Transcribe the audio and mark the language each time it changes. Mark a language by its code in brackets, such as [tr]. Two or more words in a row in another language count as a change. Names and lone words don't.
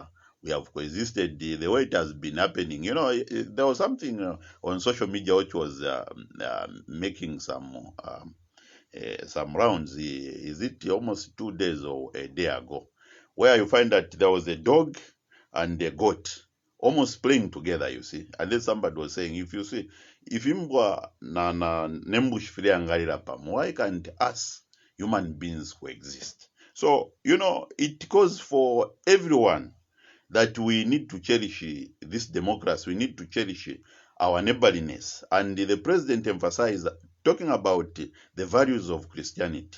[en] We have coexisted the way it has been happening. You know, there was something on social media which was making some rounds. Is it almost 2 days or a day ago, where you find that there was a dog and a goat almost playing together, you see. And then somebody was saying, if you see, if [bem] imbwa na nembushfilia ngalira pamo, [en] why can't us human beings coexist? So, you know, it goes for everyone that we need to cherish this democracy. We need to cherish our neighborliness. And the president emphasized, talking about the values of Christianity.